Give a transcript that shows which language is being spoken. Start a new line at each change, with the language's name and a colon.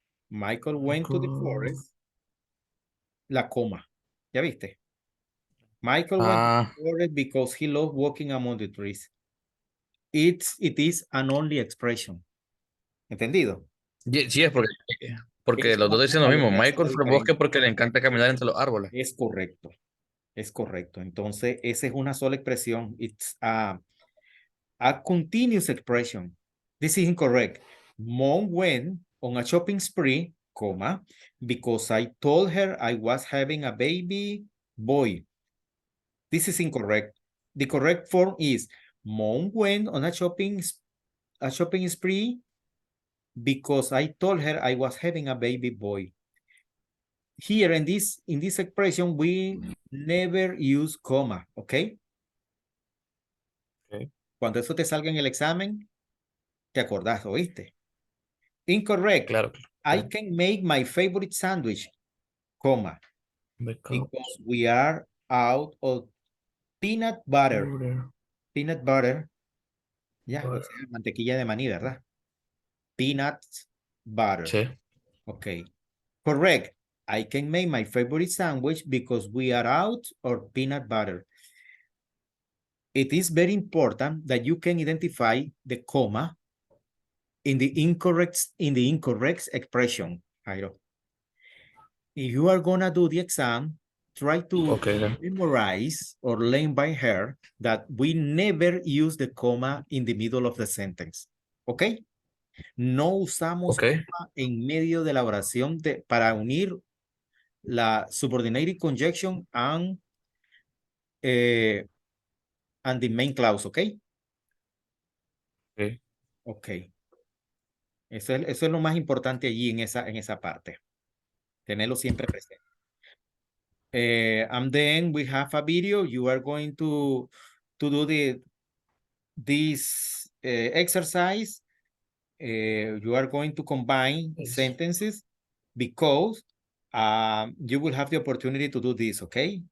English: Michael went to the forest.
Spanish: La coma. ¿Ya viste?
English: Michael went to the forest because he loves walking among the trees. It is an only expression.
Spanish: ¿Entendido? Sí, es porque Es los dos dicen lo mismo. Michael fue al bosque diferente. porque le encanta caminar entre los árboles. Es correcto. Es correcto. Entonces, esa es una sola expresión.
English: It's a continuous expression. This is incorrect. Mom went on a shopping spree, comma, because I told her I was having a baby boy. This is incorrect. The correct form is Mom went on a shopping spree because I told her I was having a baby boy. Here in this expression, we never use comma, okay? Okay.
Spanish: Cuando eso te salga en el examen, te acordás, ¿oíste?
English: Incorrect.
Spanish: Claro.
English: I can make my favorite sandwich, comma, because we are out of peanut butter. Peanut butter.
Spanish: Ya, o sea, mantequilla de maní, ¿verdad?
English: Peanut butter.
Spanish: Sí.
English: Okay. Correct. I can make my favorite sandwich because we are out of peanut butter. It is very important that you can identify the comma in the incorrect expression, Jairo. If you are gonna do the exam, try to Okay, then. memorize or learn by heart that we never use the comma in the middle of the sentence.
Spanish: ¿Ok? No usamos
English: Okay. comma en medio de la oración para unir la subordinated conjunction and the main clause, ¿ok? Okay. Ok.
Spanish: Eso es lo más importante allí en esa parte. Tenerlo siempre presente.
English: And then we have a video. You are going to do this exercise. You are going to combine Yes. sentences because you will have the opportunity to do this, okay?